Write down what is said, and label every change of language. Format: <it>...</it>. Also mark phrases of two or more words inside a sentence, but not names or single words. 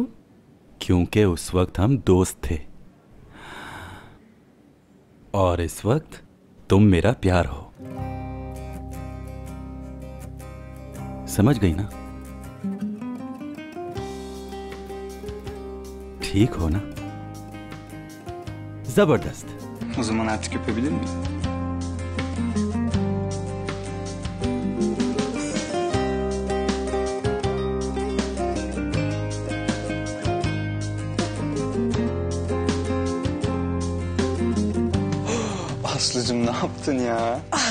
<hi>क्योंकि उस वक्त हम दोस्त थे और इस वक्त तुम मेरा प्यार हो। समझ गई ना? ठीक हो ना? जबरदस्त।</hi> <tr>O zaman artık öpebilir miyim? Aslıcığım ne yaptın ya?</tr>